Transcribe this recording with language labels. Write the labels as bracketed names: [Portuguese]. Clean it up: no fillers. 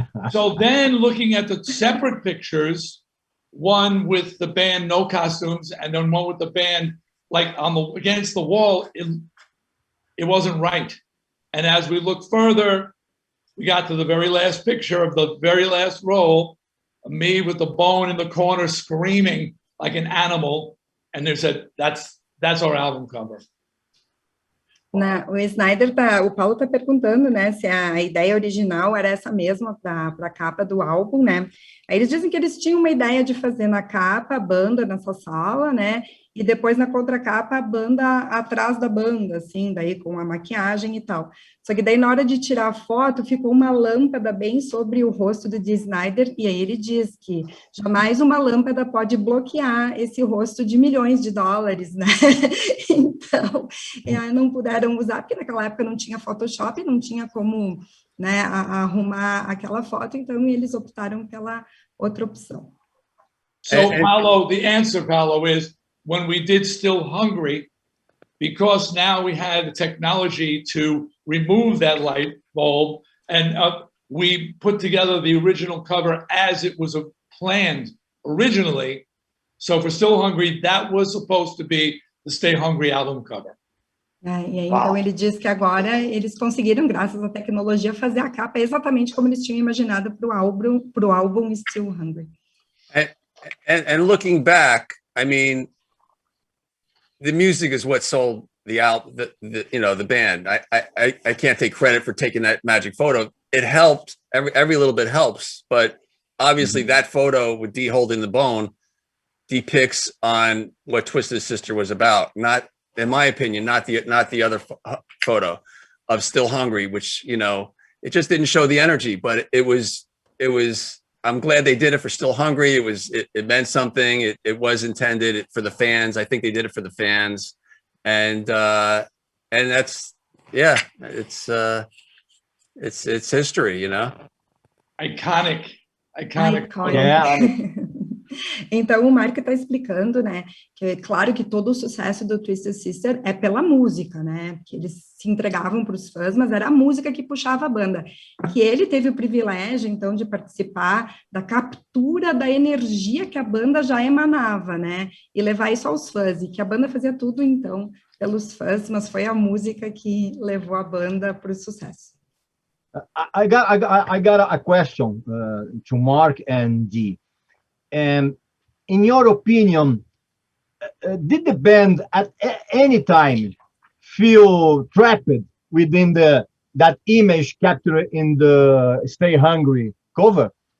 [English] So then looking at the separate pictures, one with the band no costumes, and then one with the band like against the wall, it wasn't right. And as we looked further, we got to the very last picture of the very last roll, me with the bone in the corner screaming like an animal. And they said, that's our album cover. [Portuguese] O Snider o Paulo está perguntando, né, se a ideia original era essa mesma para a capa do álbum, né? Aí eles dizem que eles tinham uma ideia de fazer na capa a banda nessa sala, né? E depois na contracapa a banda atrás da banda, assim, daí com a maquiagem e tal. Só que daí na hora de tirar a foto ficou uma lâmpada bem sobre o rosto do Dee Snider, e aí ele diz que jamais uma lâmpada pode bloquear esse rosto de milhões de dólares, né? Então, não puderam usar, porque naquela época não tinha Photoshop, não tinha como, né, arrumar aquela foto, então eles optaram pela outra opção. [English] So, Paulo, the answer, Paulo, is when we did Still Hungry, because now we had the technology to remove that light bulb, and we put together the original cover as it was planned originally. So for Still Hungry, that was supposed to be the Stay Hungry album cover. [Portuguese] E aí, então ele diz que agora eles conseguiram, graças à tecnologia, fazer a capa exatamente como eles tinham imaginado para o álbum Still Hungry. [English] And looking back, I mean, the music is what sold the album, the band. I can't take credit for taking that magic photo. it helped. Every little bit helps, but obviously that photo with Dee holding the bone depicts on what Twisted Sister was about. Not, in my opinion, not the other photo of Still Hungry, which, you know, it just didn't show the energy, but it was, I'm glad they did it for Still Hungry. It meant something. It was intended for the fans. I think they did it for the fans. And that's, yeah, it's history, you know? Iconic. Yeah. [Portuguese] Então, o Mark está explicando, né, que é claro que todo o sucesso do Twisted Sister é pela música, né, que eles se entregavam para os fãs, mas era a música que puxava a banda, que ele teve o privilégio, então, de participar da captura da energia que a banda já emanava, né, e levar isso aos fãs, e que a banda fazia tudo, então, pelos fãs, mas foi a música que levou a banda para o sucesso. [English] I got a question to Mark and Dee. And in your opinion, did the band at any time feel trapped within that image captured in the Stay Hungry cover?